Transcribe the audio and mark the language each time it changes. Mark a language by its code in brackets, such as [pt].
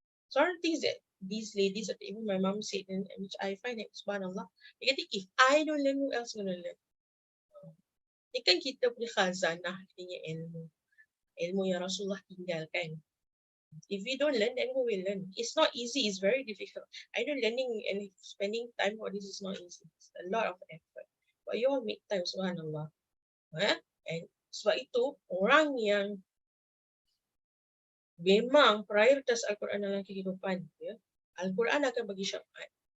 [en] So one things that these ladies, even my mom said, and which I find that subhanallah, they [ms] kata, [en] if I don't learn, who else gonna learn? [ms] Ini kan kita punya khazanah, punya ilmu. Ilmu yang Rasulullah tinggalkan. [en] If we don't learn, then who will learn? It's not easy, it's very difficult. I know learning and spending time for this is not easy. It's a lot of effort. But you all make time, subhanallah. And [ms] sebab itu, orang yang memang prioritas Al-Quran dalam kehidupan dia, Al-Quran akan bagi syafaat.